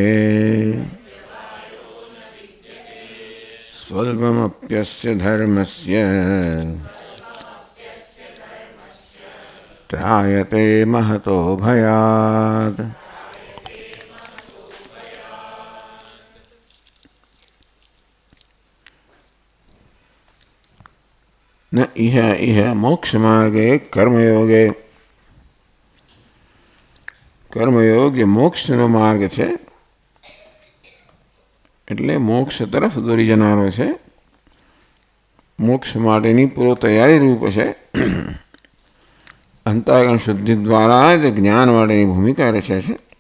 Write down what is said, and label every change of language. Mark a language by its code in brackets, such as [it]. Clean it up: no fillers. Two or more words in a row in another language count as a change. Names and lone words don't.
[sa] स्वल्पमप्यस्य धर्मस्य त्रायते महतो भयात्। न इह इह मोक्ष मार्गे कर्मयोगे। [gu] કર્મયોગ જે મોક્ષનો માર્ગ છે એટલે મોક્ષ તરફ દોરી જનારો છે, મોક્ષ માટેની પૂર્વ તૈયારી રૂપ છે. અંતઃકરણ શુદ્ધિ દ્વારા જ જ્ઞાન માટેની ભૂમિકા રચે છે.